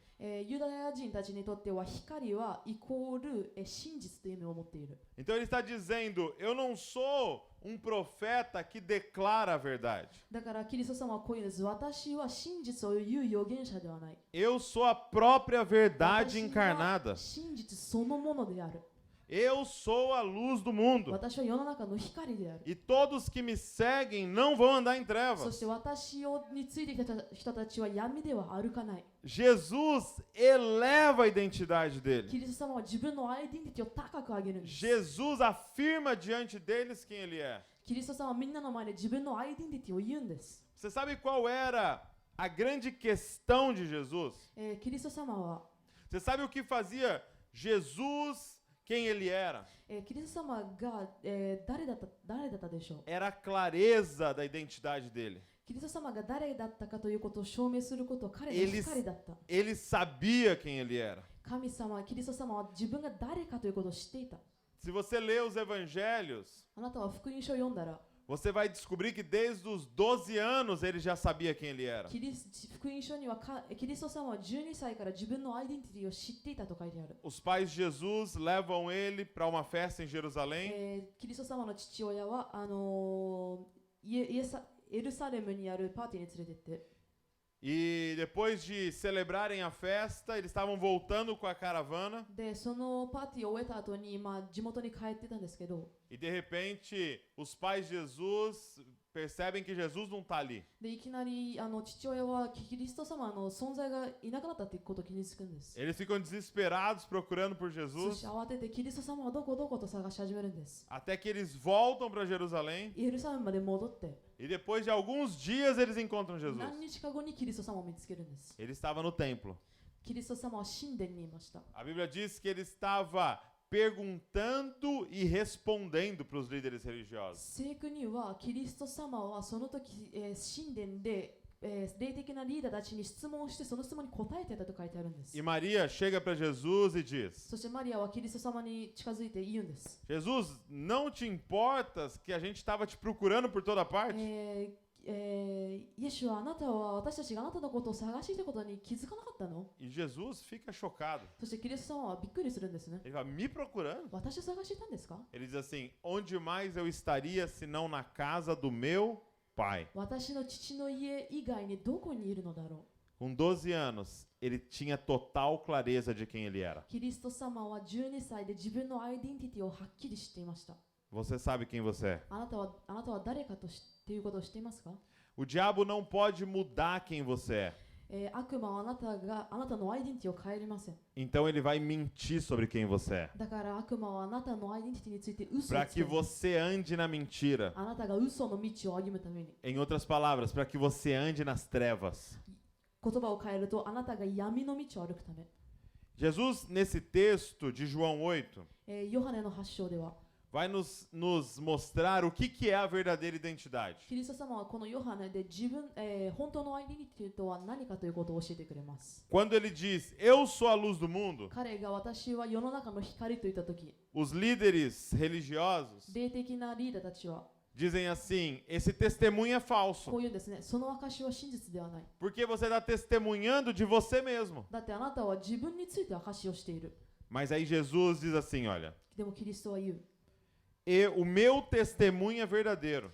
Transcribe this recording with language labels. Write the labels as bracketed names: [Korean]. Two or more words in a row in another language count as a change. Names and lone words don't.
[Japanese] ユダヤ人たちにとっては光はイコール真実という意味を持っている。 [Portuguese] Então ele está dizendo, eu não sou um profeta que declara a verdade. [Japanese] だからキリスト様はこういうんです。私は真実を言う預言者ではない。 [Portuguese] Eu sou a própria verdade [Japanese] 私は [Portuguese] encarnada. [Japanese] 真実そのものである。 [Portuguese] Eu sou a luz do mundo. [Japanese] 私は世の中の光である。 [Portuguese] E todos que me seguem não vão andar em [Japanese] そ [Portuguese] trevas. [Japanese] して私についてきた人たちは闇では歩かない。 [Portuguese] Jesus eleva a identidade [Japanese] キ [Portuguese] dele. [Japanese] リスト様は自分のアイデンティティを高く上げるんです。 [Portuguese] Jesus afirma diante deles quem ele é. [Japanese] キリスト様はみんなの前で自分のアイデンティティを言うんです。 [Portuguese] Você sabe qual era a grande questão de Jesus? [Japanese] キリスト様は、 [Portuguese] Você sabe o que fazia Jesus quem ele era? [Japanese] キリスト様が、誰だったでしょう。 [Portuguese] Era a clareza da identidade dele. [Japanese] キリスト様が誰だったかということを証明することは彼の光だった。 [Portuguese] Ele sabia quem ele era. [Japanese] 神様、キリスト様は自分が誰かということを知っていた。 [Portuguese] Se você lê os evangelhos, [Japanese] あなたは福音書を読んだら、 [Portuguese] você vai descobrir que desde os 12 anos ele já sabia quem ele era. [Japanese] 福音書にはキリスト様は12歳から自分のアイデンティティを知っていたと書いてある。 [Portuguese] Os pais de Jesus levam ele para uma festa em Jerusalém [Japanese] キリスト様の父親はエルサレムにあるパーティーに連れてって、 [Portuguese] e depois de celebrarem a festa, eles estavam voltando com a caravana [Japanese] でそのパーティーを終えた後に、地元に帰ってたんですけど、 [Portuguese] e de repente os pais de Jesus percebem que Jesus não está ali. [Japanese] でいきなり父親はキリスト様の存在がいなくなったということを気につくんです。 [Portuguese] Eles ficam desesperados procurando por [Japanese] そ [Portuguese] Jesus [Japanese] して慌ててキリスト様はどこと探し始めるんです。 [Portuguese] até que eles voltam para Jerusalém [Japanese] エルサレムまで戻って、 [Portuguese] e depois de alguns dias eles encontram Jesus. [Japanese] 何日か後にキリスト様を見つけるんです。 [Portuguese] Ele estava no templo. [Japanese] キリスト様は神殿にいました。 [Portuguese] A Bíblia diz que ele estava perguntando e respondendo para os líderes religiosos. [Japanese] 聖句にはキリスト様はその時、神殿で、霊的なリーダーたちに質問をしてその質問に答えていたと書いてあるんです。 [Portuguese] E Maria chega para Jesus e diz: [Japanese] そしてマリアはキリスト様に近づいて言うんです。 [Portuguese] Jesus, não te importas que a gente estava te procurando por toda parte? [Japanese] イエシュはあなたは私たちがあなたのことを探していたことに気づかなかったの？ [Portuguese] E Jesus fica chocado. [Japanese] そしてキリスト様はびっくりするんですね。 [Portuguese] Ele fala: me procurando? [Japanese] 私を探していたんですか？ [Portuguese] Ele diz assim: onde mais eu estaria se não na casa do meu pai? [Japanese] 私の父の家以外にどこにいるのだろ [Portuguese] Com 12 anos, ele tinha total clareza de quem ele era. [Japanese] う。キリスト様は12歳で自分のアイデンティティをはっきり知っていました。 [Portuguese] Você sabe quem você é. [Japanese] あなたは誰かとっていうことを知っていますか？ [Portuguese] O diabo não pode mudar quem você [Japanese] 悪魔はあなたのアイデンティティを変えれません。 [Portuguese] Então ele vai mentir sobre quem você é. [Japanese] だから悪魔はあなたのアイデンティティについて嘘を [Portuguese] Para [Japanese] つ [Portuguese] que [Japanese] くんです。 [Portuguese] você ande na mentira. [Japanese] あなたが嘘の道を歩むために。 [Portuguese] Em outras palavras, para que você ande nas trevas. [Japanese] 言葉を変えるとあなたが闇の道を歩くため。 [Portuguese] Jesus, nesse texto de João 8, [Japanese] ヨハネの8章では [Portuguese] vai nos mostrar o que é a verdadeira identidade. [Japanese] キリスト様はこのヨハネで本当のアイデンティティとは何かということを教えてくれます。 [Portuguese] Quando ele diz, eu sou a luz do mundo, [Japanese] 彼が私は世の中の光と言ったとき、 [Portuguese] os líderes religiosos [Japanese] 霊的なリーダーたちは [Portuguese] dizem assim, esse testemunho é [Japanese] こ [Portuguese] falso, [Japanese] ういうんですね。その証は真実ではない。 [Portuguese] porque você está testemunhando de você mesmo. [Japanese] だってあなたは自分について証をしている。 [Portuguese] Mas aí Jesus diz assim, olha, [Japanese] でもキリストは言う。 [Portuguese] o meu testemunho é verdadeiro.